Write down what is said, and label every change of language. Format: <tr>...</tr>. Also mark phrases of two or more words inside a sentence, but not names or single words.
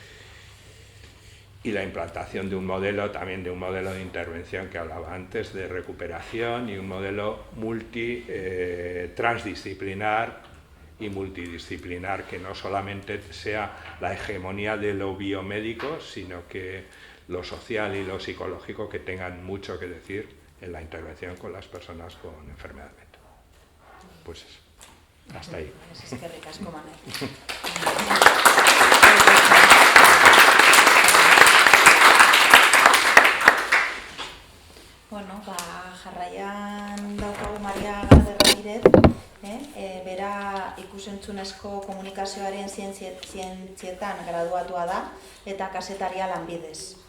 <es>y la implantación de un modelo, también de un modelo de intervención que hablaba antes, de recuperación, y un modelo transdisciplinar y multidisciplinar, que no solamente sea la hegemonía de lo biomédico, sino que lo social y lo psicológico que tengan mucho que decir en la intervención con las personas con enfermedad mental. Pues eso, hasta ahí. Es que ricasco, Manel.</es> <eu>Bueno, jarraian daukagu Maria Garde Ramirez, bera ikusentzunezko komunikazioaren zientzietan graduatua da eta kazetaria Lanbidez.</eu>